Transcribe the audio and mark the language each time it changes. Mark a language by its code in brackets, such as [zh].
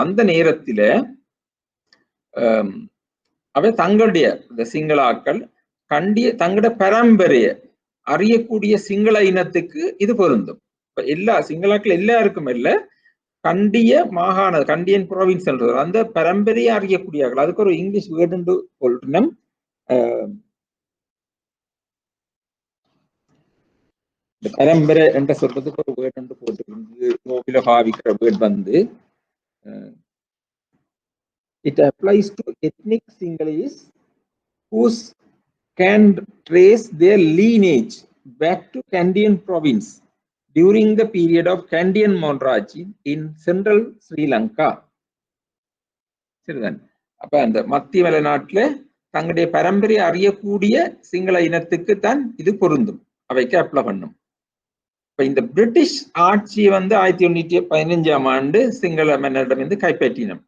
[ta] அந்த நேரத்துல அவை தங்களுடைய இந்த சிங்களாக்கள் தங்களோட பரம்பரைய அறியக்கூடிய சிங்கள இனத்துக்கு இது பொருந்தும். இப்ப எல்லா சிங்களாக்கள் எல்லாருக்கும் இல்ல, கண்டிய மாகாண கண்டியன் ப்ராவின்ஸ் என்றது அந்த பரம்பரையை அறியக்கூடியார்கள். அதுக்கு ஒரு இங்கிலீஷ் வேர்டு சொல்றோம், பரம்பரை என்ற சொல்றதுக்கு ஒரு வேர்டு போட்டு பாவிக்கிற word [en] it applies to ethnic Sinhalese who can trace their lineage back to Kandyan province during the period of Kandyan monarchy in central Sri Lanka. [ta] சரிதான். அப்ப அந்த மத்திய மலைநாட்டுல தங்களுடைய பரம்பரை அறியக்கூடிய சிங்கள இனத்துக்கு தான் இது பொருந்தும், அவைக்கு அப்ளை பண்ணும். இப்ப இந்த பிரிட்டிஷ் ஆட்சி 1815ஆம் ஆண்டு சிங்கள மன்னரிடம் கைப்பற்றினோம்.